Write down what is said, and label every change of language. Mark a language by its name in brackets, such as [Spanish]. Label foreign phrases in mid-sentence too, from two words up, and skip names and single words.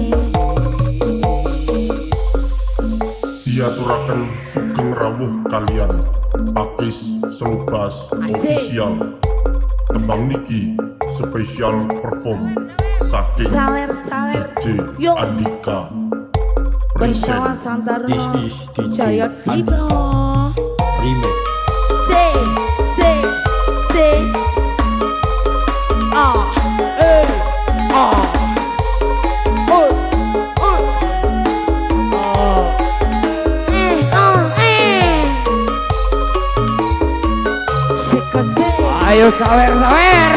[Javanese] Diaturaken sugeng rawuh kalian Pakis Selubas official. Tembang niki spesial perform saking Sawer-sawer. DJ Yo. Andika Bersama present. Santaruno. [English] This is DJ Jaya Dipo. Remix. Say. Ah. [Javanese] Ayo sawer.